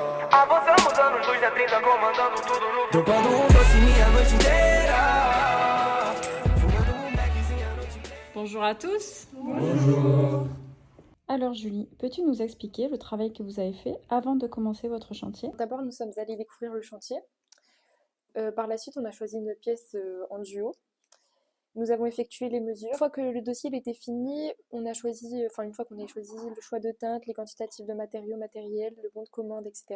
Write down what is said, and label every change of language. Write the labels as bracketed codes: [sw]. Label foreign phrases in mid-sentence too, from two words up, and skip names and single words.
[pt] Avançamos anos luz da 30 comandando tudo no Dropando doce minha noite inteira. Fumando beckzinho a noite inteira. [fr] Bonjour à tous. Bonjour. Alors Julie, peux-tu nous expliquer le travail que vous avez fait avant de commencer votre chantier? D'abord, nous sommes allés découvrir le chantier. Par la suite, on a choisi une pièce en duo. Nous avons effectué les mesures. Une fois que le dossier était fini, une fois qu'on a choisi le choix de teinte, les quantitatifs de matériaux, matériel, le bon de commande, etc.